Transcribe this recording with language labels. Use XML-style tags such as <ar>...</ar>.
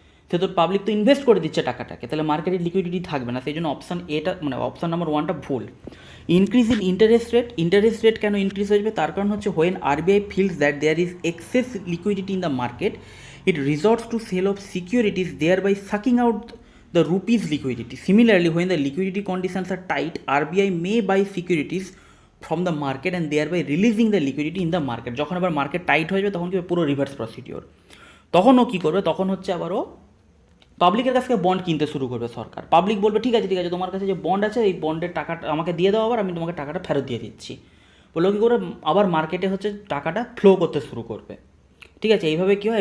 <bn>সে তো পাবলিক তো ইনভেস্ট করে দিচ্ছে টাকাটাকে, তাহলে মার্কেটে লিকুইডিটি থাকবে না। সেই জন্য অপশান এটা, মানে অপশান নাম্বার 1টা ভুল।</bn> <en>Increase in interest rate.</en> <bn>Interest rate কেন ইনক্রিজ হয়ে যাবে? তার কারণ হচ্ছে</bn> <en>When RBI feels that there is excess liquidity in the market, it resorts to sale of securities, thereby sucking out the rupees liquidity. Similarly, when the liquidity conditions are tight, RBI may buy securities from the market and thereby releasing the liquidity in the market.</en> <bn>যখন আবার market tight হয়ে যাবে তখন কি পুরো reverse procedure. তখন ও কী করবে? তখন হচ্ছে আবারও পাবলিকের কাছ থেকে বন্ড কিনতে শুরু করবে সরকার। পাবলিক বলবে ঠিক আছে তোমার কাছে যে বন্ড আছে এই বন্ডের টাকাটা আমাকে দিয়ে দাও, আবার আমি তোমাকে টাকাটা ফেরত দিয়ে দিচ্ছি। বললো কী করে? আবার মার্কেটে হচ্ছে টাকাটা ফ্লো করতে শুরু করবে। ঠিক আছে, এইভাবে কী হয়?</bn>